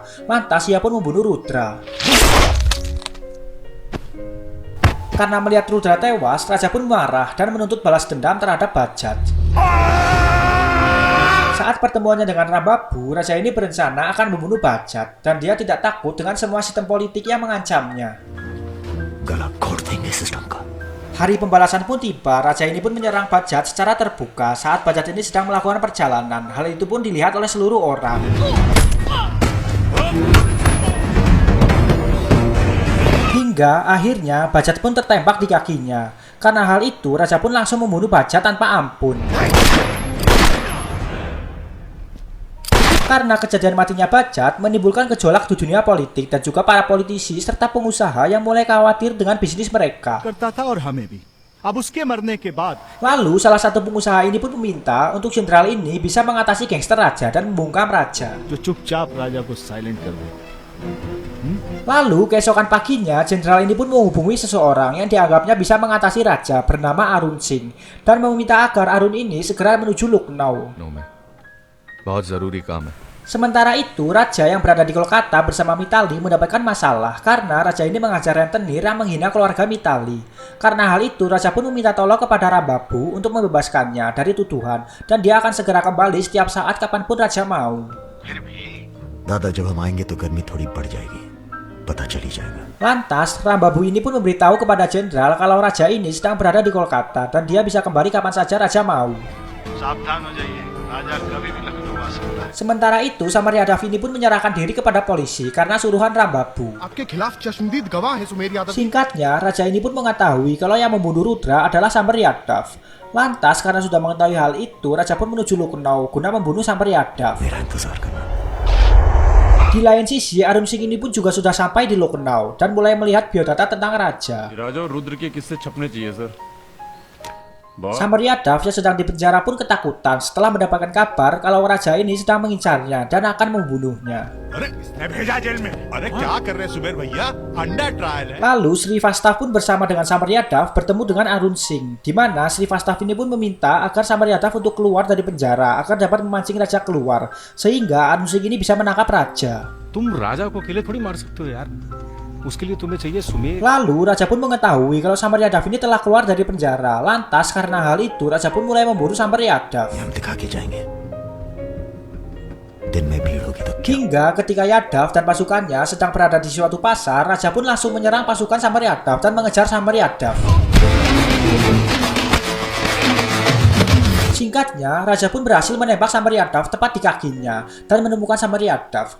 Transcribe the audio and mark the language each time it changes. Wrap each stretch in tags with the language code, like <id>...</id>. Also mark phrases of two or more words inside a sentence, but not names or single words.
<id>Lantas ia pun membunuh Rudra. Karena melihat Rudra tewas, raja pun marah dan menuntut balas dendam terhadap Bajat. Saat pertemuannya dengan Rambabu, raja ini berencana akan membunuh Bajat dan dia tidak takut dengan semua sistem politik yang mengancamnya.</id> <hi>गला घोट देंगे सिस्टम का</hi> <id>Hari pembalasan pun tiba, raja ini pun menyerang Bajat secara terbuka saat Bajat ini sedang melakukan perjalanan. Hal itu pun dilihat oleh seluruh orang. Hingga akhirnya Bajat pun tertembak di kakinya. Karena hal itu, raja pun langsung membunuh Bajat tanpa ampun. Karena kejadian matinya Bajat menimbulkan gejolak di dunia politik dan juga para politisi serta pengusaha yang mulai khawatir dengan bisnis mereka.</id> <hi>करता था और हमें भी अब उसके मरने के बाद</hi> <id>Lalu salah satu pengusaha ini pun meminta untuk jenderal ini bisa mengatasi gangster raja dan membungkam raja.</id> <hi>जो चुपचाप राजा को साइलेंट कर दे</hi> <id>Lalu keesokan paginya jenderal ini pun menghubungi seseorang yang dianggapnya bisa mengatasi raja bernama Arun Singh dan meminta agar Arun ini segera menuju Lucknow.</id> <hi>नो में बहुत ज़रूरी काम है</hi> <id>Sementara itu, raja yang berada di Kolkata bersama Mitali mendapatkan masalah karena raja ini mengajar rentenir yang menghina keluarga Mitali. Karena hal itu, raja pun meminta tolong kepada Rambabu untuk membebaskannya dari tuduhan dan dia akan segera kembali setiap saat kapanpun raja mau.</id> <hi>दादा जब हम आएंगे तो गर्मी थोड़ी बढ़ जाएगी पता चली जाएगा</hi> <id>Lantas, Rambabu ini pun memberitahu kepada jenderal kalau raja ini sedang berada di Kolkata dan dia bisa kembali kapan saja raja mau.</id> <hi>सावधान हो जाइए राजा कभी भी लखनऊ आ सकता है</hi> <id>Sementara itu, Sameryadav ini pun menyerahkan diri kepada polisi karena suruhan Rambabu.</id> <hi>आपके खिलाफ चश्मदीद गवाह है सुमेर यादव</hi> <id>Singkatnya, raja ini pun mengetahui kalau yang membunuh Rudra adalah Sameryadav. Lantas, karena sudah mengetahui hal itu, raja pun menuju Lucknow guna membunuh Sameryadav.</id> <hi>मेरा इंतजार करना</hi> <id>Di lain sisi, Arun Singh ini pun juga sudah sampai di Lucknow dan mulai melihat biodata tentang raja.</id> <hi>राजा और रुद्र के किस्से छपने चाहिए सर</hi> <id>Sameryadav yang sedang dipenjara pun ketakutan setelah mendapatkan kabar kalau raja ini sedang mengincarnya dan akan membunuhnya.</id> <hi>अरे इसने भेजा जेल में अरे क्या कर रहे सुमेर भैया</hi> <en>under trial</en> <hi>है</hi> <id>Lalu Sri Vastav pun bersama dengan Sameryadav bertemu dengan Arun Singh, di mana Sri Vastav ini pun meminta agar Sameryadav untuk keluar dari penjara agar dapat memancing raja keluar, sehingga Arun Singh ini bisa menangkap raja.</id> <hi>तुम राजा को अकेले थोड़ी मार सकते हो यार उसके लिए तुम्हें चाहिए सुमेर</hi> <id>Lalu raja pun mengetahui kalau Sameryadav ini telah keluar dari penjara. Lantas karena hal itu raja pun mulai memburu Sameryadav.</id> <hi>हम दिखा के जाएंगे दिन में भीड़ होगी तो</hi> <id>Hingga ketika Yadav dan pasukannya sedang berada di suatu pasar, raja pun langsung menyerang pasukan Sameryadav dan mengejar Sameryadav. Singkatnya, raja pun berhasil menembak Sameryadav tepat di kakinya dan menemukan Sameryadav.</id>